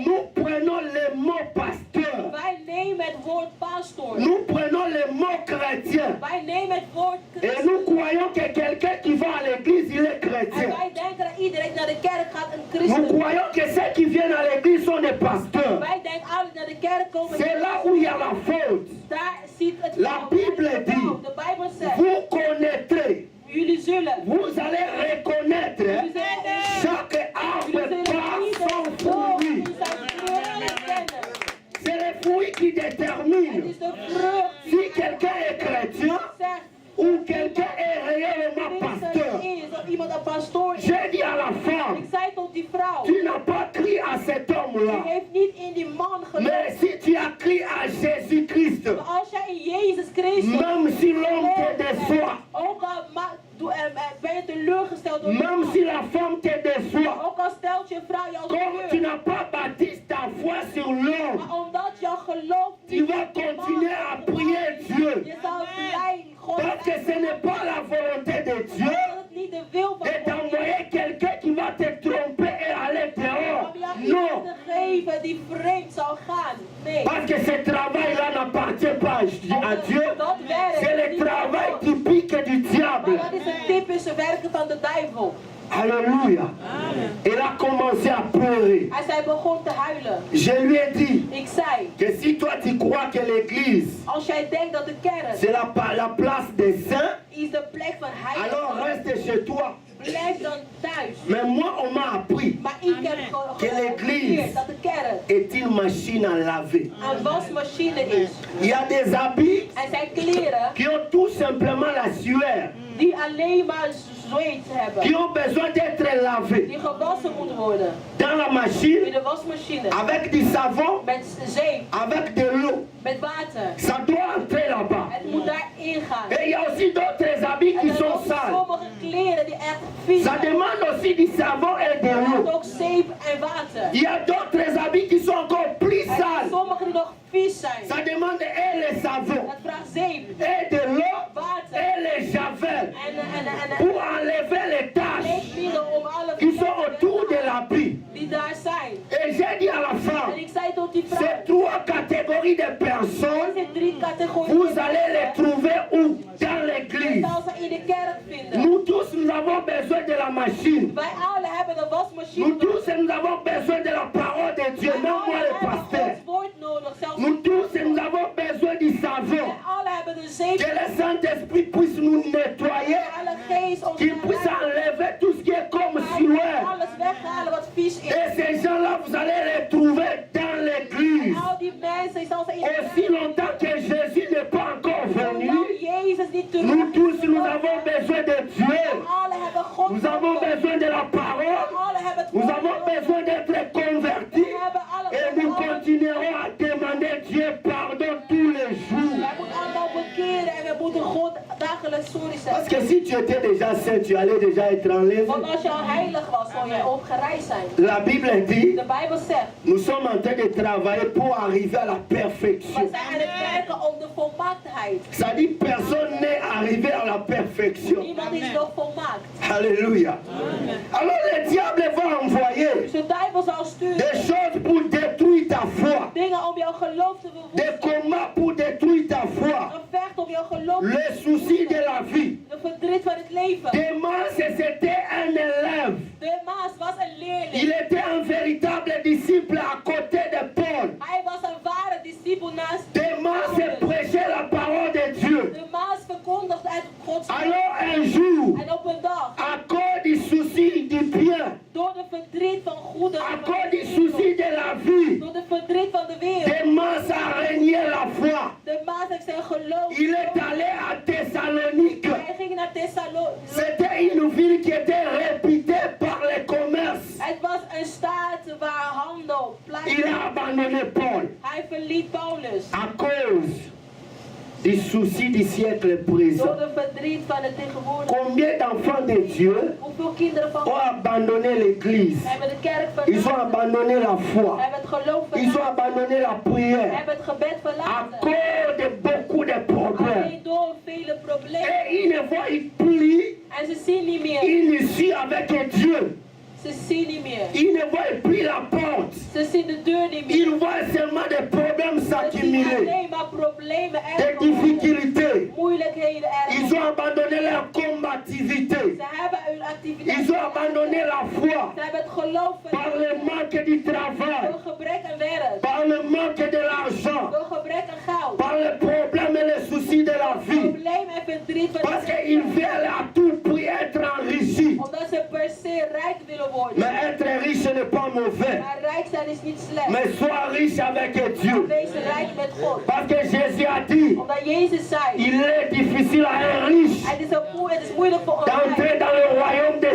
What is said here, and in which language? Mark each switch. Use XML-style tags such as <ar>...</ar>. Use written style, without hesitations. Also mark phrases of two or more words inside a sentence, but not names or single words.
<fr>Nous prenons le mot pasteur.</fr> <nl>Wij nemen het woord pastoor.</nl> <fr>Nous prenons le mot chrétien.</fr> <nl>Wij nemen het woord</nl> <fr>Et</fr> <nl>christen.</nl> <fr>nous croyons que quelqu'un qui va à l'église, il est</fr> <nl>En</nl> <fr>chrétien.</fr> <nl>wij denken dat iedereen die naar de kerk gaat een christen.</nl> <fr>Nous croyons que ceux qui viennent à l'église sont des pasteurs.</fr> <nl>Wij denken altijd naar de kerk komen.</nl> <fr>C'est là où il y a la faute.</fr> <nl>Daar ziet het</nl> <fr>La</fr> <nl>fout.</nl> <fr>Bible dit,</fr> <nl>De Bijbel zegt,</nl> <fr>vous connaîtrez,</fr> <nl>jullie zullen.</nl> <fr>vous allez reconnaître</fr> <nl>Jullie zullen</nl> <fr>chaque arbre</fr> <nl>jullie zullen</nl> <fr>par</fr> <nl>ieder</nl> <fr>son</fr> <nl>boom</nl> <fr>fruit.</fr> <nl>in zijn vrucht kennen.</nl> <fr>C'est le fruit qui</fr> <nl>Het</nl> <fr>détermine</fr> <nl>is de vrucht</nl> <fr>si</fr> <nl>die</nl> <fr>quelqu'un est chrétien</fr> <nl>zegt</nl> <fr>ou quelqu'un est réellement</fr> <nl>christen</nl> <fr>pasteur.</fr> <nl>is, of iemand een pastoor is.</nl> <fr>J'ai dit à la femme,</fr> <nl>Ik zei tot die vrouw,</nl> <fr>tu n'as pas crié à cet</fr> <nl>die</nl> <fr>homme-là,</fr> <nl>heeft niet in die man geloofd.</nl> <fr>mais si tu as crié à Jésus-Christ,</fr> <nl>Maar als jij in Jezus Christus</nl> <fr>même si l'homme te déçoit,</fr> <nl>ook al ben je teleurgesteld door</nl> <fr>même si la femme te déçoit,</fr> <nl>ook al stelt je vrouw jou</nl> <fr>comme tu</fr> <nl>teleur,</nl> <fr>n'as pas bâti ta foi sur l'homme,</fr> <nl>maar omdat jouw geloof</nl> <fr>tu</fr> <nl>niet</nl> <fr>vas</fr> <nl>op de man</nl> <fr>continuer à prier Dieu.</fr> <nl>je zal blij God</nl> <fr>Parce que ce n'est pas la volonté de Dieu</fr> <nl>dat het niet de wil van</nl> <fr>de</fr> <nl>God is</nl> <fr>t'envoyer quelqu'un qui va te tromper et aller dehors.</fr> <nl>om jou</nl> <fr>Non.</fr> <nl>iemand te geven die vreemd zal gaan. Nee.</nl> <fr>Parce que ce travail-là n'appartient pas à Dieu.</fr> <nl>Dat werk</nl> <fr>C'est</fr> <nl>is</nl> <fr>le</fr> <nl>niet</nl> <fr>travail</fr> <nl>van God.</nl> <fr>typique du diable.</fr> <nl>Maar dat is een typische werken van de duivel.</nl> <fr>Alléluia. Elle a commencé à pleurer.</fr> <nl>Hij begon te huilen.</nl> <fr>Je lui ai dit</fr> <nl>Ik zei,</nl> <fr>que si toi tu crois que l'église</fr> <nl>als jij denkt dat de kerk</nl> <fr>c'est la place des saints,</fr> <nl>is de plek van</nl> <fr>alors</fr> <nl>heiligen,</nl> <fr>reste chez toi.</fr> <nl>blijf dan thuis.</nl> <fr>Mais moi on m'a appris</fr> <nl>Maar ik heb geleerd dat de kerk</nl> <fr>est une machine à laver.</fr> <nl>een wasmachine is.</nl> <fr>Il y a des habits</fr> <nl>En zijn kleren</nl> <fr>qui ont tout simplement la sueur,</fr> <nl>die alleen maar zweet</nl> <fr>qui</fr> <nl>hebben.</nl> <fr>ont besoin d'être lavés</fr> <nl>Die gewassen moeten worden.</nl> <fr>dans la</fr> <nl>In</nl> <fr>machine</fr> <nl>de wasmachine.</nl> <fr>avec du savon,</fr> <nl>Met zeep.</nl> <fr>avec de l'eau.</fr> <nl>Met water.</nl> <fr>Ça doit entrer là-bas.</fr> <nl>Het moet daarin gaan.</nl> <fr>Et il y a aussi d'autres habits</fr> <nl>En</nl> <fr>qui</fr> <nl>er</nl> <fr>sont</fr> <nl>zijn ook</nl> <fr>sales.</fr> <nl>sommige kleren die echt vies</nl> <fr>Ça</fr> <nl>zijn.</nl> <fr>demande aussi du savon et de</fr> <nl>Er</nl> <fr>l'eau.</fr> <nl>moet ook zeep en water.</nl> <fr>Il y a d'autres habits qui sont encore plus</fr> <nl>Er zijn</nl> <fr>sales.</fr> <nl>sommige die nog vies zijn.</nl> <fr>Ça demande et le savon,</fr> <nl>Dat vraagt zeep.</nl> <fr>et de l'eau,</fr> <nl>Water.</nl> <fr>et le javel</fr> <nl>En</nl> <fr>pour enlever les taches</fr> <nl>leefmiddel om alle</nl> <fr>qui sont autour de l'habit.</fr> <nl>die daar zijn.</nl> <fr>Et j'ai dit à la</fr> <nl>En</nl> <fr>femme,</fr> <nl>ik zei tot die vrouw,</nl> <fr>ces trois catégories de personnes,</fr> <nl>deze drie categorieën.</nl> <fr>vous allez les trouver où? Dans</fr> <nl>Je</nl> <fr>l'église.</fr> <nl>zal ze in de kerk vinden.</nl> <fr>Nous tous, nous avons besoin de la machine.</fr> <nl>Wij alle hebben de wasmachine</nl> <fr>Nous tous,</fr> <nl>nodig.</nl> <fr>nous avons besoin de la parole de Dieu,</fr> <nl>Wij</nl> <fr>non moi</fr> <nl>alle</nl> <fr>le</fr> <nl>hebben</nl> <fr>pasteur.</fr> <nl>Gods woord nodig. Zelfs</nl> <fr>Nous tous, nous avons besoin du savon.</fr> <nl>wij alle hebben de zeep.</nl> <fr>Que le Saint-Esprit puisse nous nettoyer,</fr> <nl>Alle geest ons</nl> <fr>qu'il puisse enlever tout ce qui est comme sueur.</fr> <nl>alles weghalen wat vies is.</nl> <fr>Et ces gens-là, vous allez les trouver dans l'église.</fr> <nl>Al die mensen, je zal ze in de</nl> <fr>Aussi</fr> <nl>kerk</nl> <fr>longtemps que Jésus n'est pas encore venu,</fr> <nl>zolang Jezus niet terug</nl> <fr>nous</fr> <nl>is</nl> <fr>tous, nous</fr> <nl>gekomen.</nl> <fr>avons besoin de Dieu.</fr> <nl>Alle hebben God</nl> <fr>Nous avons</fr> <nl>nodig.</nl> <fr>besoin de la parole.</fr> <nl>Alle hebben het</nl> <fr>Nous</fr> <nl>woord</nl> <fr>avons</fr> <nl>nodig.</nl> <fr>besoin d'être convertis.</fr> <nl>We hebben alle</nl> <fr>Et nous continuerons à demander Dieu pardon tous les jours.</fr> <nl>Wij moeten allemaal bekeren en we moeten God dagelijks sorry</nl> <fr>Parce</fr> <nl>zeggen.</nl> <fr>que si tu étais déjà saint, tu allais déjà être enlevé.</fr> <nl>Want als je al heilig was, zou jij opgereisd zijn.</nl> <fr>La Bible dit,</fr> <nl>De Bijbel zegt,</nl> <fr>nous sommes en train de travailler pour arriver à la</fr> <nl>we</nl> <fr>perfection.</fr> <nl>zijn aan het werken om de volmaaktheid.</nl> <fr>Ça dit, personne n'est arrivé à la perfection.</fr> <nl>Niemand is nog volmaakt.</nl> <fr>Alléluia. Alors le diable va envoyer</fr> <nl>Dus de duivel zal</nl> <fr>des</fr> <nl>sturen</nl> <fr>choses pour détruire ta foi.</fr> <nl>dingen om jouw geloof te</nl> <fr>Des</fr> <nl>verwoesten.</nl> <fr>combats pour détruire ta foi.</fr> <nl>Een vecht om jouw geloof te</nl> <fr>Le souci de la vie.</fr> <nl>De verdriet van het leven.</nl> <fr>Demas, c'était un élève.</fr> <nl>De Maas was een leerling.</nl> <fr>Il était un véritable disciple à côté de Paul.</fr> <nl>Hij was een ware discipel naast</nl> <fr>Demas</fr> <nl>Paulus.</nl> <fr>prêchait la parole de Dieu.</fr> <nl>De Maas verkondigde uit Gods woord.</nl> <fr>Alors un jour,</fr> <nl>En op een dag,</nl> <fr>à cause du souci du bien,</fr> <nl>door de verdriet van goede,</nl> <fr>à cause du souci de la vie,</fr> <nl>door de verdriet van de wereld,</nl> <fr>Demas a régné la foi.</fr> <nl>de Maas heeft zijn geloof.</nl> <fr>Il est allé à Thessalonique.</fr> <nl>Hij ging naar Thessalonië.</nl> <fr>C'était une ville qui était réputée par les commerces.</fr> <nl>Het was een staat waar handel</nl> <fr>Il</fr> <nl>plaatsvond.</nl> <fr>a abandonné Paul</fr> <nl>Hij verliet Paulus.</nl> <fr>à cause du souci du siècle</fr> <nl>Door</nl> <fr>présent.</fr> <nl>de verdriet van het tegenwoordig.</nl> <fr>Combien d'enfants de Dieu</fr> <nl>Hoeveel kinderen van</nl> <fr>ont</fr> <nl>God</nl> <fr>abandonné l'église?</fr> <nl>hebben de kerk</nl> <fr>Ils ont</fr> <nl>verlaten.</nl> <fr>abandonné la foi.</fr> <nl>Hebben het geloof</nl> <fr>Ils ont</fr> <nl>verlaten.</nl> <fr>abandonné la prière</fr> <nl>Hebben het gebed</nl> <fr>à</fr> <nl>verlaten.</nl> <fr>cause de beaucoup de problèmes.</fr> <nl>Alleen door vele problemen.</nl> <fr>Et ils ne voient plus</fr> <nl>En ze zien niet meer.</nl> <fr>une issue avec Dieu.</fr> <nl>Ze zien niet meer.</nl> <fr>Ils ne voient plus la porte.</fr> <nl>Ze zien de deur niet meer.</nl> <fr>Ils voient seulement des problèmes</fr> <nl>Ze zien</nl> <fr>s'accumuler,</fr> <nl>alleen maar problemen</nl> <fr>des</fr> <nl>en</nl> <fr>difficultés.</fr> <nl>moeilijkheden</nl> <fr>Ils</fr> <nl>ergens.</nl> <fr>ont abandonné leur combativité.</fr> <nl>Ze hebben hun activiteit.</nl> <fr>Ils ont abandonné la foi</fr> <nl>Ze hebben het geloof</nl> <fr>par le manque du travail,</fr> <nl>door gebrek aan werk,</nl> <fr>par le manque de l'argent,</fr> <nl>door gebrek aan goud,</nl> <fr>par les problèmes et les soucis de la vie.</fr> <nl>probleem en verdriet van</nl> <fr>Parce</fr> <nl>het</nl> <fr>qu'ils</fr> <nl>leven.</nl> <fr>veulent à tout prix être enrichis.</fr> <nl>Omdat ze per se rijk willen worden.</nl> <fr>Mais être riche n'est pas mauvais.</fr> <nl>Maar rijk zijn is niet slecht.</nl> <fr>Mais sois riche avec Dieu.</fr> <nl>Wees rijk met God.</nl> <fr>Parce que Jésus a dit,</fr> <nl>Omdat Jezus zei,</nl> <fr>il est difficile à un riche</fr> <nl>het is moeilijk voor een</nl> <fr>d'entrer</fr> <nl>rijk</nl> <fr>dans le royaume des</fr>